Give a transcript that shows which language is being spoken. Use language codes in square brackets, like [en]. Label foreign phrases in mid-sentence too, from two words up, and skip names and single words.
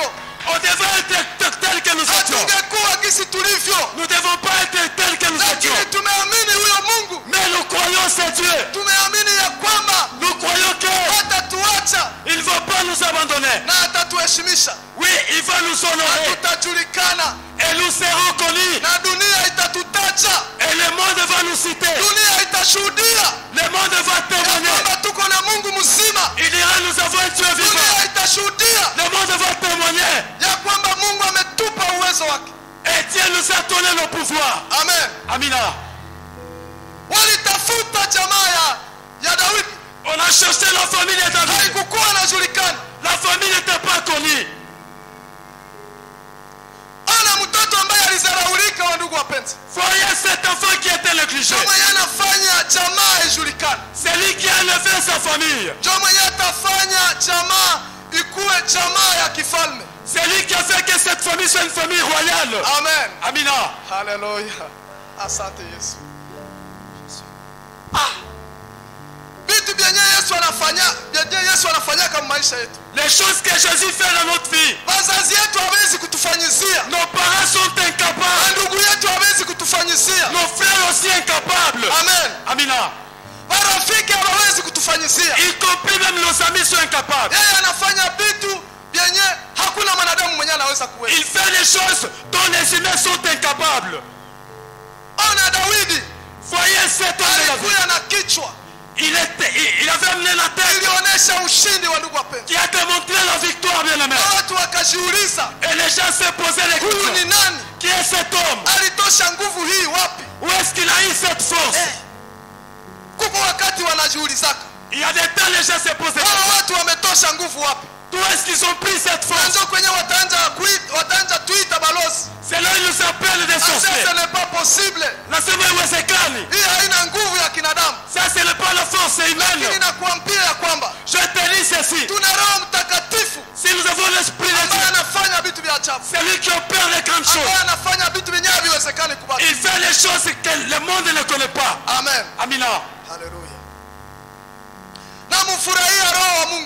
[fr] On devrait être tels que nous étions. [sw] hatungekuwa gisi tulivyo, [fr] Nous ne devons pas être tels que nous étions. [sw] lakini tumeamini huyo Mungu, [fr] Mais nous croyons c'est Dieu. [sw] tumeamini ya kwamba [fr] Nous croyons qu'il [sw] hatatuacha [fr] ne va pas nous abandonner. [sw] na atatuheshimisha, [fr] Oui, il va nous honorer. [sw] tutajulikana [fr] Et nous serons connus. [sw] na dunia itatutacha, [fr] Et le monde va nous citer. [sw] dunia itashuhudia [fr] Le monde va [sw] ya [fr] témoigner. [sw] kwamba tuko na Mungu mzima, [fr] Il dira nous avons un Dieu vivant. [sw] dunia itashuhudia [fr] Le monde va témoigner. [sw] ya kwamba Mungu ametupa uwezo wake. [fr] Et Dieu nous a donné le pouvoir. Amen. [sw] Amina. Walitafuta jamaa ya Daudi, [fr] On a cherché la famille de David. [sw] haikukuwa inajulikana. [fr] La famille n'était pas connue. [sw] Ona mtoto ambaye alizaraulika, wa ndugu wapenzi, [fr] Voyez cet enfant qui était négligé. [sw] ndio mwenye anafanya jamaa ijulikane, [fr] C'est lui qui a élevé sa famille. [sw] ndio mwenye atafanya jamaa ikuwe jamaa ya kifalme. [fr] C'est lui qui a fait que cette famille soit une famille royale. Amen. [sw] Amina. Haleluya. Asante Yesu. Vitu vyenye Yesu anafanya kama maisha yetu, [fr] Les choses que Jésus fait dans notre vie. [sw] wazazi yetu hawezi kutufanyizia, [fr] Nos parents sont incapables. [sw] ndugu yetu hawezi kutufanyizia. [fr] Nos frères aussi incapables. Amen. [sw] Amina. Marafiki hawawezi kutufanyizia. [fr] Y compris même nos amis sont incapables. [sw] Yeye anafanya vitu vyenye hakuna mwanadamu mwenye anaweza kuweza. [fr] Il fait des choses dont les humains sont incapables. [sw] Ona Daudi [fr] Voyez cet homme de la vie. [sw] alikuwa na kichwa, [fr] Il avait amené la tête [sw] ilionyesha ushindi wa ndugu wapenzi, [fr] qui a démontré la victoire, bien aimé. [sw] na watu wakajiuliza, [fr] Et les gens se posaient les [sw] huyu ni [fr] questions. [sw] nani? [fr] Qui est cet homme? [sw] Alitosha nguvu hii wapi? [fr] Où est-ce qu'il a eu cette force? [sw] Kuko wakati wanajiulizaka, [fr] Il y a des temps les gens se posent des [sw] hao [fr] questions. [sw] watu wametosha nguvu wapi? [fr] D'où est-ce qu'ils ont pris cette force? [sw] Ndio kwenye wataanza tuita balozi. [fr] C'est là ils nous appellent des [sw] Sasa [fr] sorciers. ce n'est pas possible. [sw] Nasema iwezekani. Hii haina nguvu ya kinadamu. [fr] Ça ce n'est pas la force [sw] Lakini [fr] humaine. [sw] nakuambia ya kwamba [fr] Je te dis ceci. [sw] tuna Roho Mtakatifu [fr] Si nous avons l'esprit de [sw] ambaye [fr] Dieu, [sw] anafanya vitu vya ajabu, [fr] c'est lui qui opère les grandes [sw] ambaye [fr] choses. [sw] anafanya vitu vyenyewe haviwezekani kubaki. [fr] Il fait les choses que le monde ne connaît pas. Amen. [sw] Amina. Haleluya. namfurahia roho wa Mungu